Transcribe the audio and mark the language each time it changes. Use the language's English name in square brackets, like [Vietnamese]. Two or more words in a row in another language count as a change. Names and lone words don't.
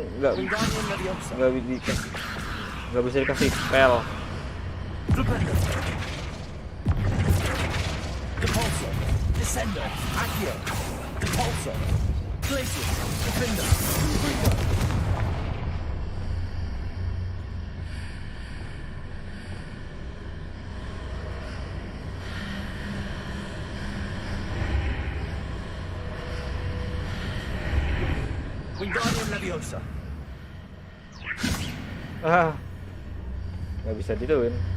[Indonesian] Wingardium Leviosa. nggak bisa dikasih spell. Flipendo. Repulso. Descendo. Accio. Repulso. Glaciers. Defender. Confringo. Wingardium Leviosa. Nggak bisa dituin.